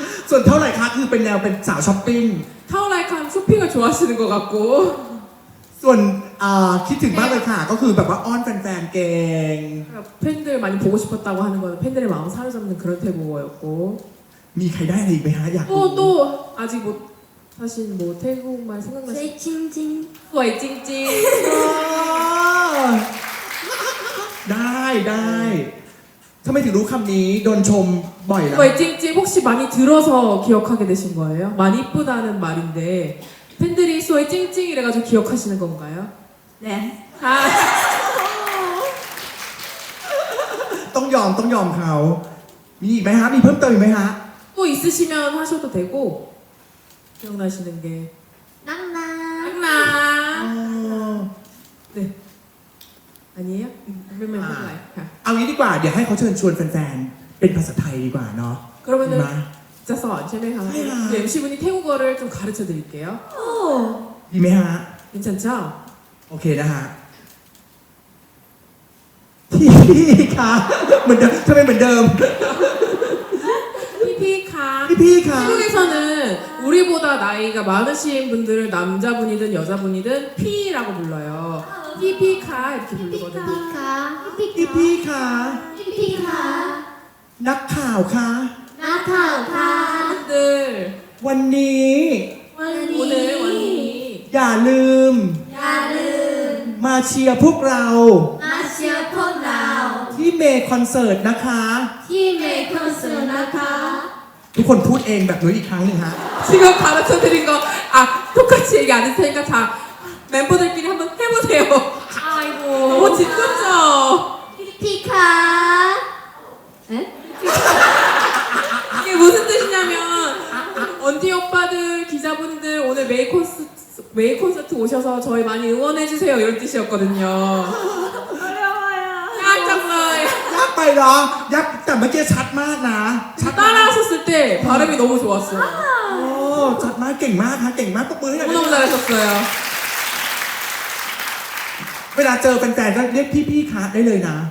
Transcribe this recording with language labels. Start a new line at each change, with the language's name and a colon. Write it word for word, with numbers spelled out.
Thai: ส่วนเท่าไหร่คะคือเป็นแนวเป็นสาวช้อปปิ้ง 타오라이카
Korean: 쇼핑을 좋아하시는 것 같고.
Thai: ส่วนอ่าคิดถึงมากเลยค่ะ ก็คือแบบว่าอ้อนแฟนๆเก่ง
Korean: 팬들 많이 보고 싶었다고 하는 거는 팬들의 마음 사로잡는 그런 태국어였고
Thai: มีใครได้อะไรอีกไหมฮะอยากรู้
Korean: 또 또 아직 못 하신 뭐 태국말 생각나시는
Thai: 제 칭칭 거의 찡찡 อ๋อได้ได้ทำไมถึงรู้คำนี้โดนชมบ่อยแล้ว
Korean: 거의 찡찡 혹시 많이 들어서 기억하게 되신 거예요? 많이 이쁘다는 말인데 팬들이 소의 찡찡 이래가지고 기억하시는 건가요? 네 아
Thai: ต้องยอมต้องยอมเขามีอีกไหมฮะมีเพิ่มเติมอีกไหมฮะ
Korean: 또 있으시면 하셔도 되고 기억나시는 게
Thai: 낭낭 อ๋ 짱나 อ
Korean: 네 아니에요? 몇명 하나요?
Thai: เอางี้ดีกว่าเดี๋ยวให้เขาเชิญชวนแฟนๆเป็นภาษาไทยดีกว่าเนาะ
Korean: 그러면은
Thai: มา 진짜 써 제메가
Korean: 네. 네, 엠씨분이 태국어를 좀 가르쳐 드릴게요. 오
Thai: ดีไหมฮะ
Korean: 괜찮죠?
Thai: โอเคนะฮะพี่คะเหมือนเดิมทำไมเหมือนเดิม 피피카 พี่พี่คะ
Korean: 태국에서는 우리보다 나이가 많으신 분들을 남자분이든 여자분이든 피라고 불러요. 피피카 이렇게 부르거든요.
Thai: 피카 พี่พี่คะ 피피카 นักข่าวคะ 나타카
Korean: 분들
Thai: วันนี้
Korean: 오늘
Thai: 원니 원희 อย่าลืม 야른 มาเชียร์พวกเรา 마시아 폰라우 ที่เมย์คอนเสิร์ตนะคะ 팀의 컨스나카 ทุกคนพูดเองแบบนี้อีกครั้งหนึ่งฮะ
Korean: 지금 가르쳐 드린 거, 아, 똑같이 얘기 안 해도 되니까 다 멤버들끼리 한번 해보세요. 아이고 너무 짓궂죠?
Thai: 피피카
Korean: 네? 이게 무슨 뜻이냐면, 언니 오빠들, 기자분들, 오늘 메이 콘서트, 메이 콘서트 오셔서 저희 많이 응원해주세요. 이런 뜻이었거든요. 어려워요 깜짝놀라요.
Thai: ยักไปเหรอ ยักแต่เมื่อกี้ชัดมากนะ ชัดมาก
Korean: 따라하셨을 때 발음이 너무 좋았어요.
Thai: โอ้ ชัดมาก เก่งมากฮะ เก่งมากปรบมือให้หน่อยได้ไหม
Korean: 너무너무 잘하셨어요.
Thai: เวลาเจอแฟนๆก็เรียกพี่ๆคะได้เลยนะ